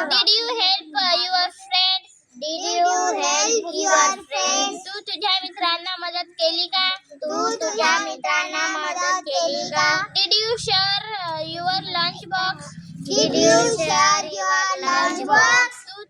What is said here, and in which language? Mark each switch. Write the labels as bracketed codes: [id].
[en] Did you help your friends? Did you help your friends? [mr] तू तुझ्या मित्रांना मदत केली का? तू तुझ्या मित्रांना मदत केली का? [en] Did you share your lunch box? Did you share your lunch box?